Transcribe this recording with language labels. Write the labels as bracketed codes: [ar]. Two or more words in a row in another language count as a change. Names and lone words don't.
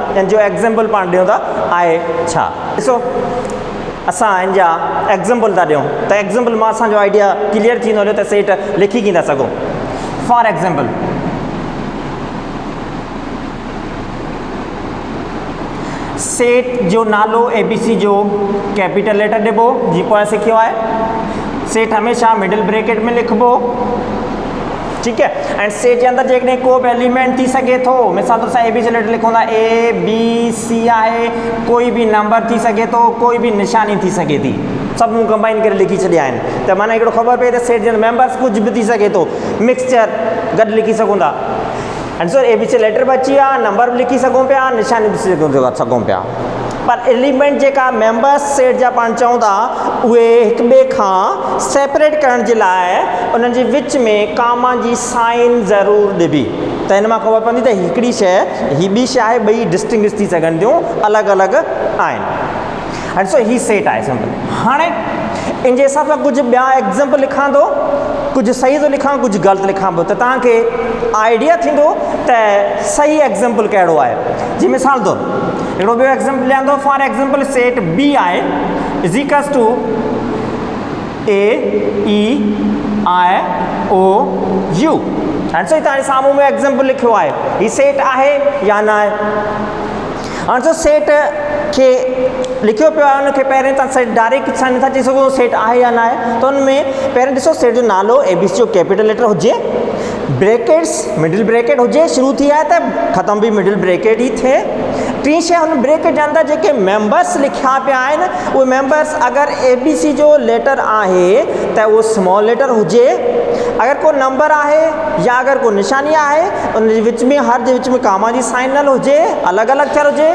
[sd] इन जो एग्ज़ाम्पल पाण ॾियूं था आहे छा। ॾिसो असां इन जा एग्ज़ाम्पल था ॾियूं त एग्ज़ाम्पल मां असांजो [en] idea clear [sd] थींदो हलियो त सेट लिखी कीअं था सघूं। [en] for example [sd] सेट जो नालो ABC जो [en] capital letter [sd] ॾिबो। जी पोइ सिखियो आहे। सेट हमेशह [en] middle bracket [sd] में लिखिबो। [ur] ٹھیک ہے. [sd] एंड सेट जे अंदरि जेकॾहिं को बि एलिमेंट थी सघे थो। मिसाल तौर सां ABC लेटर लिखूं था ABC आहे। कोई भी नंबर थी सघे थो, कोई भी निशानी थी सघे थी। सभु कंबाइन करे लिखी छॾिया आहिनि। त माना हिकिड़ो ख़बर पए त सेट जे मेंबर्स कुझु बि थी सघे थो। मिक्सचर गॾु लिखी सघूं था। [en] and so [sd] ABC लेटर बि अची विया, नंबर बि लिखी सघूं पिया, निशानी बि सघूं पिया। पर एलिमेंट जेका मेंबर्स सेट जा पाण चऊं था उहे हिक ॿिए खां सेपरेट करण जे लाइ उन्हनि जे विच में कामा जी साइन ज़रूरु ॾिबी। त हिन मां ख़बर पवंदी त हिकिड़ी शइ ही ॿी शइ आहे, ॿई डिस्टिंग्विश थी सघनि थियूं, अलॻि अलॻि आहिनि। [en] and so [sd] ही सेट आहे सिंपल। हाणे इन जे हिसाब सां कुझु ॿिया एग्ज़ाम्पल लिखां थो, कुझु सही थो लिखां, कुझु ग़लति लिखां थो, त तव्हांखे आइडिया थींदो त सही एग्ज़ाम्पल कहिड़ो आहे। जी मिसाल तौर हिकिड़ो ॿियो एग्ज़ाम्पल ॾियां थो। [en] for example set B [sd] आहे [en] is equals to AEIOU. [sd] हाणे सो तव्हांजे साम्हूं में एग्ज़ाम्पल लिखियो आहे। ही सेट आहे या न आहे। हाणे सो सेट खे लिखियो पियो आहे, उनखे पहिरें तव्हां सेट डायरेक्ट छा नथा चई सघो सेट आहे या न आहे। त उनमें पहिरें ॾिसो सेट जो नालो ABC जो [en] capital letter [sd] हुजे, ब्रैकेट्स [en] middle bracket [sd] हुजे, शुरू थी आहे त ख़तम बि [en] middle bracket [sd] ई थिए। टी शइ हुन ब्रैकेट जे अंदरि जेके मेंबर्स लिखिया पिया आहिनि उहे मेंबर्स अगरि ABC जो लेटर आहे त उहो [en] small letter [sd] हुजे। अगरि को नंबर आहे या अगरि को निशानी आहे उन जे विच में हर जे विच में कामा जी साइन न हुजे, अलॻि अलॻि थियल हुजे।